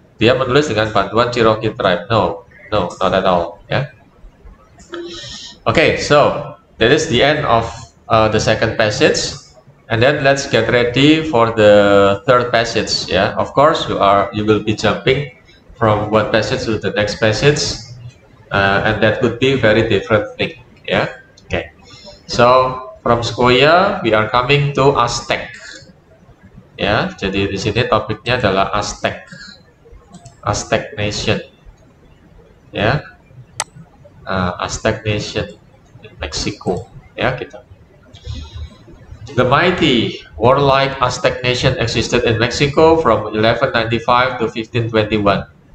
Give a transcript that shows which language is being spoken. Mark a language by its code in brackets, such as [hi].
[id] Dia menulis dengan bantuan [en] Cherokee tribe. No, not at all. Yeah. Okay, so that is the end of the second passage, and then let's get ready for the third passage. Yeah, of course you will be jumping from one passage to the next passage, and that would be very different thing. Yeah. Okay. So from Sequoia we are coming to Aztec. [id] Ya, jadi di sini topiknya adalah Aztec Nation. [en] Ya, Aztec Nation in Mexico. Ya, [id] kita. [en] The mighty warlike Aztec nation existed in Mexico from 1195 to 1521.